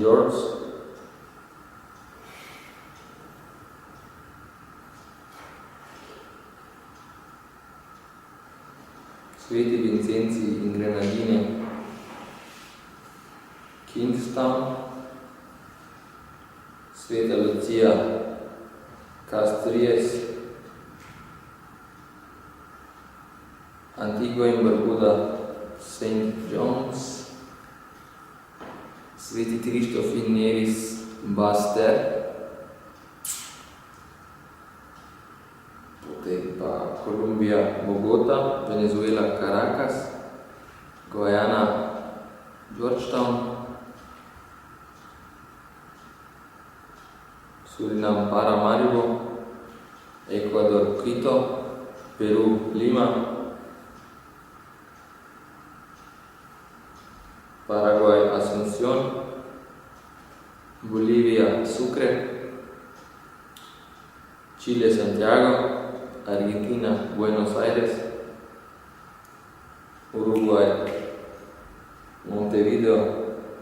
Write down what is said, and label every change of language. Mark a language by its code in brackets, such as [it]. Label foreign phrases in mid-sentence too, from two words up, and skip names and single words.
[sl] George, Sveti Vincenzi in Grenadine, Kingstown, Sveta Lucia, Castries, Antigua and Barbuda, St. John's, Sveti Krištof in Nevis, Baster, potem pa Kolumbija, Bogota, Venezuela, Caracas, Guyana, Georgetown, Surinam, Paramaribo, Ecuador, Quito, Peru, Lima, Paraguay, Asunción, Bolivia, Sucre, Chile, Santiago, Argentina, Buenos Aires, Uruguay, Montevideo,